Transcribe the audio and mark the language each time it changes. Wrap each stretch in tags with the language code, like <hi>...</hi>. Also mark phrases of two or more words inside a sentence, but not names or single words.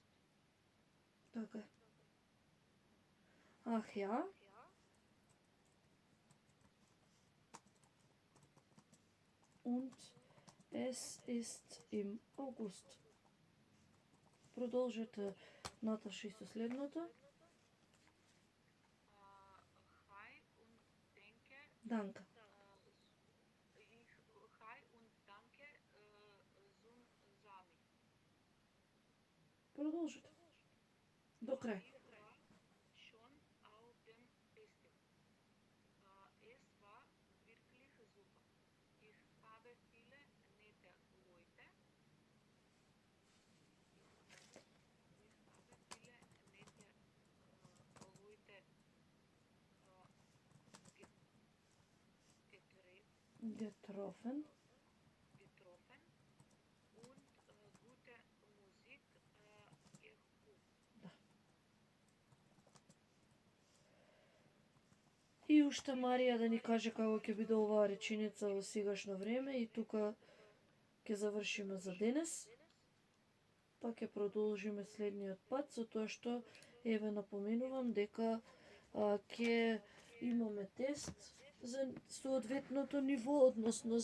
<mk>Така е. Ах, ја.</mk> <de>Und es ist im August.</de> <mk>Продолжете, Наташа, и со следното.</mk> <de>Hi und denke, Данка. hi und danke, zum Sami.</de> <mk>Продолжете. До крај.</mk> <de>Ich war schon auf dem Festival. Es war wirklich super. Ich habe viele nette Leute. Getroffen. Und gute Musik erhoben.</de> <mk>И уште Марија да ни каже како ќе биде оваа реченица во сегашно време и тука ќе завршиме за денес. Па ќе продолжиме следниот пат со тоа што еве напоменувам дека ќе имаме тест за соодветното ниво, односно</mk>